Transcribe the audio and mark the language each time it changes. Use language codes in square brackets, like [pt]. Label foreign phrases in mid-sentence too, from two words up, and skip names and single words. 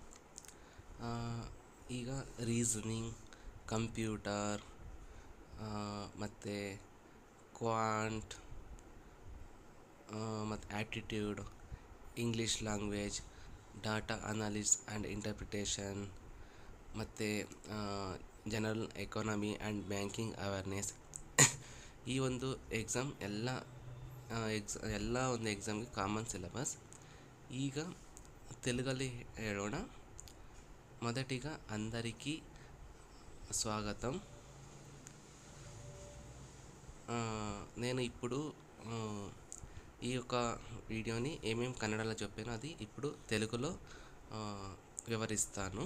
[en] ಈಗ reasoning, computer, ಮತ್ತು ಕ್ವಾಂಟ್, ಮತ್ತು aptitude, English language, data analysis and interpretation, ಮತ್ತು general economy and banking awareness. [kn] ಈ ಒಂದು ಎಕ್ಸಾಮ್ ಎಲ್ಲ ಒಂದು ಎಕ್ಸಾಮ್ಗೆ [en] common syllabus. [kn] ಈಗ తెలుగులో ಹೇಳೋಣ. [te] మొదటిగా అందరికీ స్వాగతం. నేను ఇప్పుడు ఈ యొక్క వీడియోని ఏమేమి కన్నడలో చెప్పానో అది ఇప్పుడు తెలుగులో వివరిస్తాను.